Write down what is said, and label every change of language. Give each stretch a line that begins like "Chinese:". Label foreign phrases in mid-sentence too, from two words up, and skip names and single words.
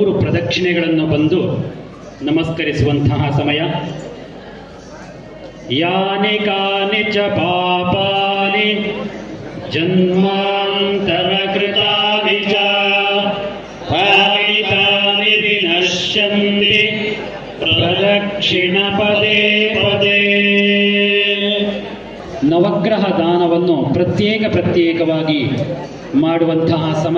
Kannada: ಪ್ರದಕ್ಷಿಣೆಗಳನ್ನು ಬಂದು ನಮಸ್ಕರಿಸುವಂತಹ ಸಮಯ.
Sanskrit: ಯಾನಿ ಕಾನಿ ಚ ಪಾಪಾನಿ ಜನ್ಮಾಂತರ ಕೃತಾನಿ ಚ ಪಾಪಿತಾನಿ ವಿನಶ್ಯಂತಿ ಪ್ರದಕ್ಷಿಣ ಪದೇ ಪದೇ.
Kannada: ನವಗ್ರಹ ದಾನವನ್ನು ಪ್ರತ್ಯೇಕವಾಗಿ ಮಾಡುವಂತಹ ಸಮಯ.